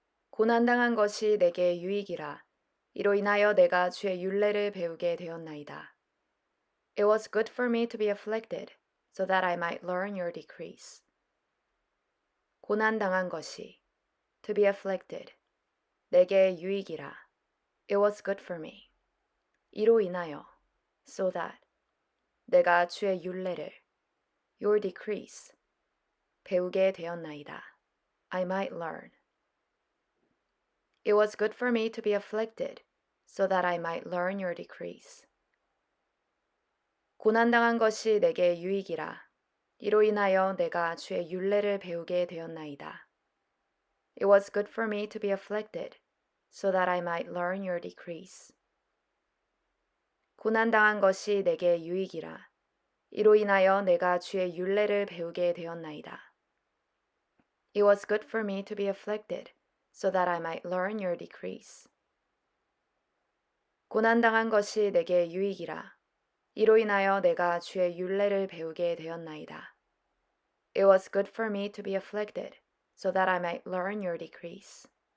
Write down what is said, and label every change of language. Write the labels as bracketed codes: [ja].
[ko] 고난당한 것이 내게 유익이라. 이로 인하여 내가 주의 율례를 배우게 되었나이다. [en] It was good for me to be afflicted, so that I might learn your decrees. [ko] 고난당한 것이 [en] to be afflicted, [ko] 내게 유익이라. [en] It was good for me. [ko] 이로 인하여 [en] so that [ko] 내가 주의 율례를 [en] your decrees [ko] 배우게 되었나이다. [en] I might learn. It was good for me to be afflicted so that I might learn your decrees. [ko] 고난당한 것이 내게 유익이라. 이로 인하여 내가 주의 율례를 배우게 되었나이다. [en] It was good for me to be afflicted so that I might learn your decrees. [ko] 고난당한 것이 내게 유익이라. 이로 인하여 내가 주의 율례를 배우게 되었나이다. [en] It was good for me to be afflicted so that I might learn your decrees. [ko] 고난당한 것이 내게 유익이라. 이로 인하여 내가 주의 율례를 배우게 되었나이다. [en] It was good for me to be afflicted so that I might learn your decrees.